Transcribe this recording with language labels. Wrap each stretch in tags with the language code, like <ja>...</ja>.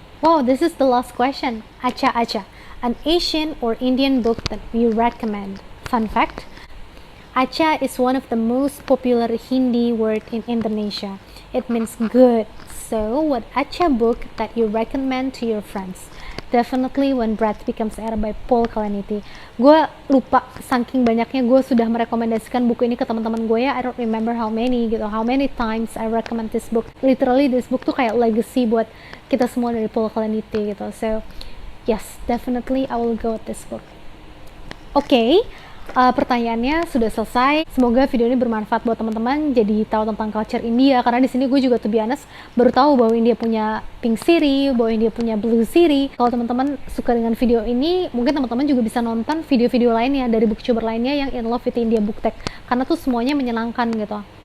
<en>Wow, this is the last question. Acha, an Asian or Indian book that you recommend? Fun fact, Acha is one of the most popular Hindi word in Indonesia. It means good. So, what Acha book that you recommend to your friends? Definitely When Breath Becomes Air by Paul Kalanithi.</en> <id>Gue lupa, saking banyaknya gue sudah merekomendasikan buku ini ke teman-teman gue ya.</id> <en>I don't remember how many times I recommend this book. Literally this book</en> <id>tuh kayak legacy buat kita semua dari Paul Kalanithi gitu.</id> <en>So yes, definitely I will go with this book.</en> <id>Oke, pertanyaannya sudah selesai. Semoga video ini bermanfaat buat teman-teman, jadi tahu tentang culture India. Karena di sini gue juga</id> <en>to be honest</en> <id>baru tahu bahwa India punya Pink City, bahwa India punya Blue City. Kalau teman-teman suka dengan video ini, mungkin teman-teman juga bisa nonton video-video lainnya dari booktuber lainnya yang</id> <en>in love with India Book Tag,</en> <id>karena tuh semuanya menyenangkan gitu.</id>